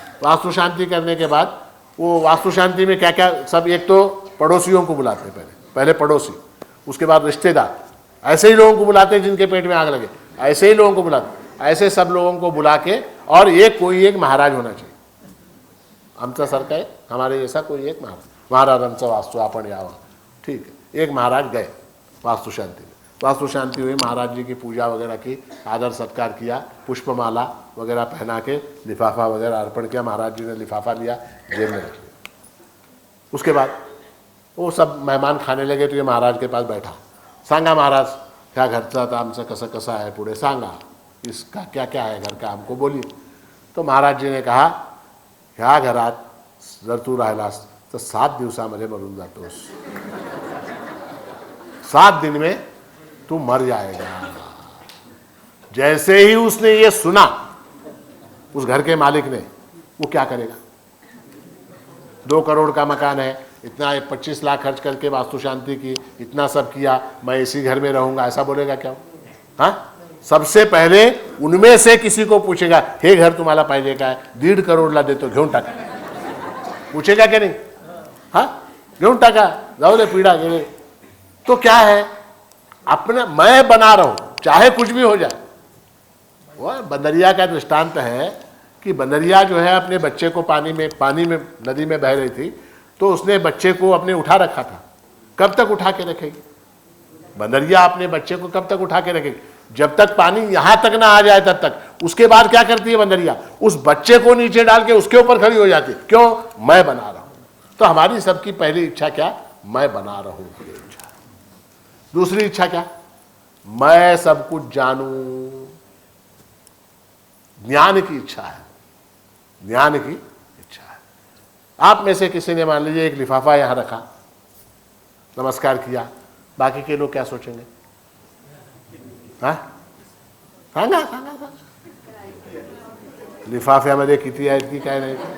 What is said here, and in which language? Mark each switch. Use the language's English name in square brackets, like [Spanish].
[Hindi] वास्तु शांति करने के बाद वो वास्तु शांति में क्या क्या सब, एक तो पड़ोसियों को बुलाते, पहले पड़ोसी, उसके बाद रिश्तेदार, ऐसे ही लोगों को बुलाते जिनके पेट में आग लगे, ऐसे ही लोगों को बुलाते, ऐसे सब लोगों को बुला के, और कोई एक महाराज होना चाहिए. [Marathi] आमचा सारखा आहे, [Hindi] हमारे जैसा कोई एक [Marathi] महाराजांचा वास्तु आपण यावा. [Hindi] ठीक है, एक महाराज गए वास्तु शांति में. वास्तु शांति हुई, महाराज जी की पूजा वगैरह की, आदर सत्कार किया, पुष्पमाला वगैरह पहना के लिफाफा वगैरह अर्पण किया. महाराज जी ने लिफाफा लिया, जेब में रख लिया. उसके बाद वो सब मेहमान खाने लगे, तो ये महाराज के पास बैठा. [Marathi] सांगा महाराज, क्या घरचं आता आमचं कसं कसं आहे, पुढे सांगा, [Hindi] इसका क्या क्या है घर का, हमको बोलिए. तो महाराज जी ने कहा, [Marathi] ह्या घरात जर तू राहिलास तर 7 दिवसामध्ये मरून जातोस, [Hindi] 7 दिन में तू मर जाएगा. जैसे ही उसने ये सुना, उस घर के मालिक ने, वो क्या करेगा? 2 करोड़ का मकान है, इतना 25 लाख खर्च करके वास्तु शांति की, इतना सब किया, मैं इसी घर में रहूंगा, ऐसा बोलेगा क्या? हाँ, सबसे पहले उनमें से किसी को पूछेगा, [Marathi] हे घर तुम्हाला पाहिजे काय? 1.5 करोडला देतो, घेऊन टाका. [Hindi] पूछेगा क्या नहीं? [Marathi] हाँ, घेऊन टाका, जाओ दे, पीड़ा गेले. [Hindi] तो क्या है? अपना मैं बना रहा हूं, चाहे कुछ भी हो जाए. वह बंदरिया का दृष्टांत है कि बंदरिया जो है अपने बच्चे को पानी में नदी में बह रही थी, तो उसने बच्चे को अपने उठा रखा था. कब तक उठा के रखेगी बंदरिया? अपने बच्चे को कब तक उठा के रखेगी? जब तक पानी यहां तक ना आ जाए तब तक. उसके बाद क्या करती है बंदरिया? उस बच्चे को नीचे डाल के उसके ऊपर खड़ी हो जाती. क्यों? मैं बना रहा हूं. तो हमारी सबकी पहली इच्छा क्या? मैं बना रहा हूं, ये इच्छा. दूसरी इच्छा क्या? मैं सब कुछ जानूं, ज्ञान की इच्छा है. ज्ञान की इच्छा है. आप में से किसी ने मान लीजिए एक लिफाफा यहां रखा, नमस्कार किया, बाकी के लोग क्या सोचेंगे? [Marathi] हाँ, सांगा सांगा सांगा, लिफाफ्यामध्ये किती आहेत की काय नाही.